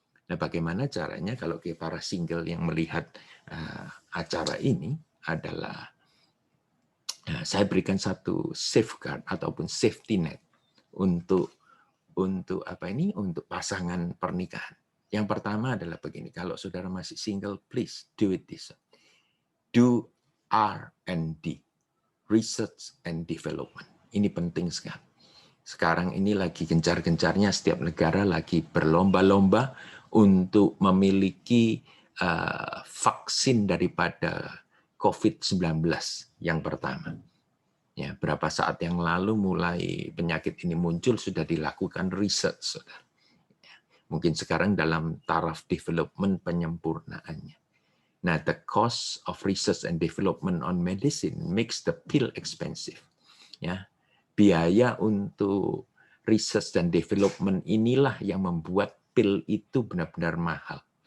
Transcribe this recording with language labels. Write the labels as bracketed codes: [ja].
[id] Nah, bagaimana caranya kalau para single yang melihat acara ini adalah saya berikan satu safeguard ataupun safety net untuk untuk pasangan pernikahan. Yang pertama adalah begini, kalau saudara masih single, [en] please do it this. Do R&D, research and development. [id] Ini penting sekali. Sekarang ini lagi gencar-gencarnya setiap negara lagi berlomba-lomba untuk memiliki vaksin daripada COVID-19 yang pertama. Ya, berapa saat yang lalu mulai penyakit ini muncul sudah dilakukan riset, saudara. Ya, mungkin sekarang dalam taraf development penyempurnaannya. [en] Nah, the cost of research and development on medicine makes the pill expensive. [id] Ya, biaya untuk research dan development inilah yang membuat pil itu benar-benar mahal.